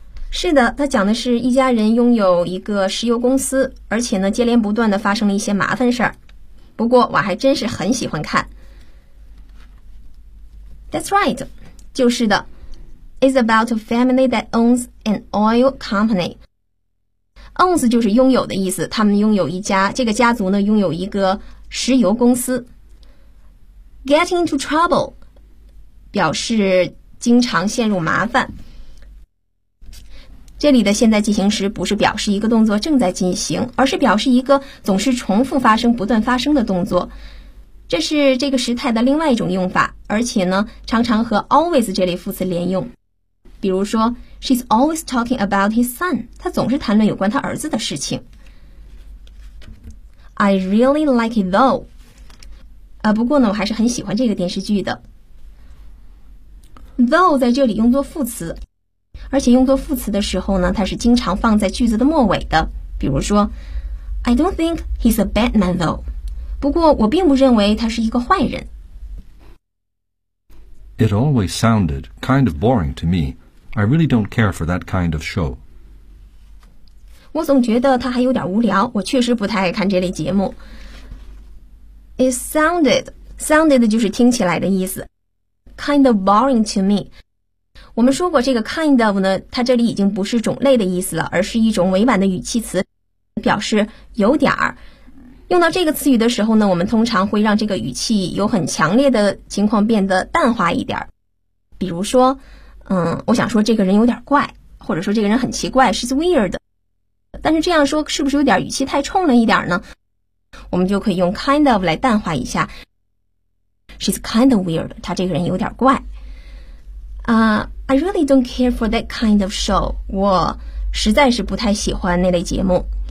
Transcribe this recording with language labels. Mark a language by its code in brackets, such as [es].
[zh] 是的，他讲的是一家人拥有一个石油公司，而且呢，接连不断地发生了一些麻烦事儿。不过，我还真是很喜欢看。 [en] That's right. [zh] 就是的。 [en] It's about a family that owns an oil company. [zh] Owns 就是拥有的意思，他们拥有一家，这个家族呢，拥有一个石油公司。 [en] getting into trouble [zh] 表示经常陷入麻烦。这里的现在进行时不是表示一个动作正在进行，而是表示一个总是重复发生、不断发生的动作。这是这个时态的另外一种用法，而且呢，常常和 always 这类副词连用。比如说 [en] ，She's always talking about his son. [zh] 她总是谈论有关她儿子的事情。 [en] I really like it though. [zh] 不过呢，我还是很喜欢这个电视剧的。Though 在这里用作副词，而且用作副词的时候呢，它是经常放在句子的末尾的。比如说 [en] ，I don't think he's a bad man though. [zh] 不过我并不认为他是一个坏人。 [en] It always sounded kind of boring to me. I really don't care for that kind of show. [zh] 我总觉得它还有点无聊，我确实不太爱看这类节目。 [en] It sounded [zh] 就是听起来的意思。 [en] Kind of boring to me. [zh] 我们说过这个 kind of 呢，它这里已经不是种类的意思了，而是一种委婉的语气词，表示有点儿。用到这个词语的时候呢，我们通常会让这个语气有很强烈的情况变得淡化一点。比如说，我想说这个人有点怪，或者说这个人很奇怪 ， [en] she's weird。 [zh] 但是这样说是不是有点语气太冲了一点呢？我们就可以用 kind of 来淡化一下。 [en] She's kind of weird. [zh] 她这个人有点怪。 [en] I really don't care for that kind of show. [zh] 我实在是不太喜欢那类节目。